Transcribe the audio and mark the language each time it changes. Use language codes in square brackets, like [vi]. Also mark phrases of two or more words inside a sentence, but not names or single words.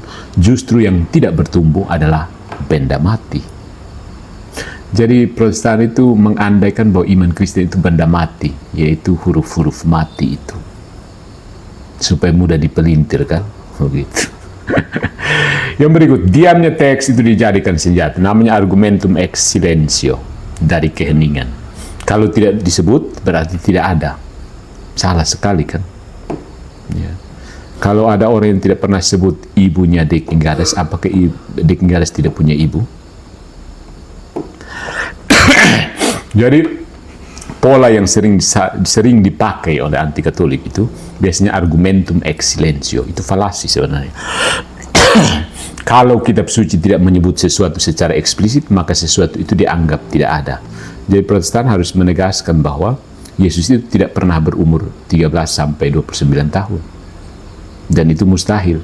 [id] Justru yang tidak bertumbuh adalah benda mati. Jadi Protestan itu mengandaikan bahwa iman Kristen itu benda mati, yaitu huruf-huruf mati itu. Supaya mudah dipelintir, kan? Begitu. Yang berikut, diamnya teks itu dijadikan senjata. Namanya [la] argumentum ex silentio, [id] dari keheningan. Kalau tidak disebut, berarti tidak ada. Salah sekali, kan? Ya. Kalau ada orang yang tidak pernah sebut ibunya De Kingares, apakah De Kingares tidak punya ibu? Jadi pola yang sering dipakai oleh anti Katolik itu biasanya [la] argumentum ex silentio. [id] Itu falasi sebenarnya. Kalau kitab suci tidak menyebut sesuatu secara eksplisit, maka sesuatu itu dianggap tidak ada. Jadi Protestan harus menegaskan bahwa Yesus itu tidak pernah berumur 13 sampai 29 tahun. Dan itu mustahil.